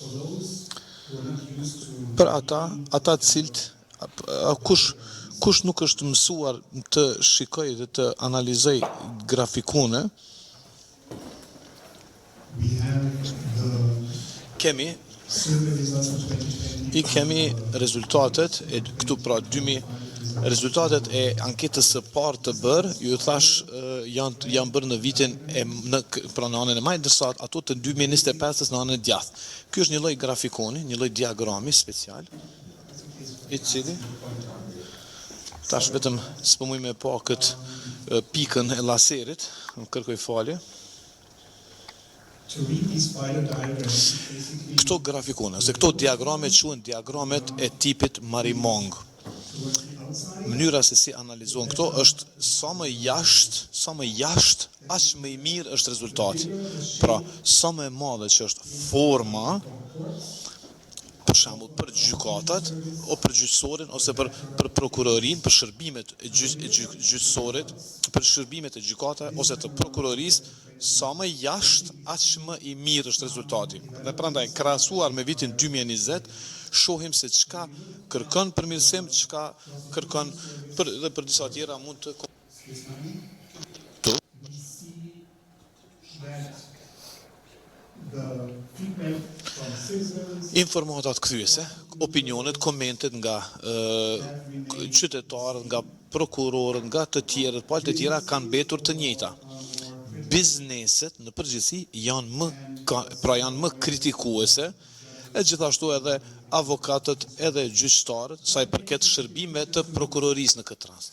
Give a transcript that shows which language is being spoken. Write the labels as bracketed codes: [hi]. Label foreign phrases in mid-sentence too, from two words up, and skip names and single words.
[sq] Për ata cilët, kush nuk është mësuar të shikoj dhe të analizoj grafikone, kemi rezultatet e këtu pra rezultatet e anketës së parë të bërë, ju thash janë bërë në vitin pra në anën e maj, ndërsa ato të 2025 në anën e djathtë. Ky është një lloj grafikoni, një lloj diagrami special, i cili tash vetëm s'po muj me pa këtë pikën e laserit, më kërkoj falje. [en] to read these spider diagrams, basically [sq] Këto grafikone, ose këto diagrame quhen diagramet e tipit Marimong. [en] towards the outside. [sq] Mënyra se si analizohen këto është sa më jashtë, aq më i mirë është rezultati. Pra, sa më e madhe që është forma, për shembull për gjykatat, o për gjyqësorin, ose për prokurorin, për shërbimet e gjyqësorit, për shërbimet e gjykatave ose të prokurorisë, sa më jashtë, aq më i mirë është rezultati. Dhe prandaj krahasuar me vitin 2020, shohim se çka kërkon përmirësim, çka kërkon dhe për disa tjera mund të [en] We see that the feedback from citizens [sq] informatat kthyese, opinionet, komentet nga qytetarët, nga prokurorët, nga të tjerët, palët e tjera kanë mbetur të njëjta. Bizneset në përgjithësi janë më kritikuese, e gjithashtu edhe avokatët edhe gjyqtarët, sa i përket shërbime të prokurorisë në këtë rast.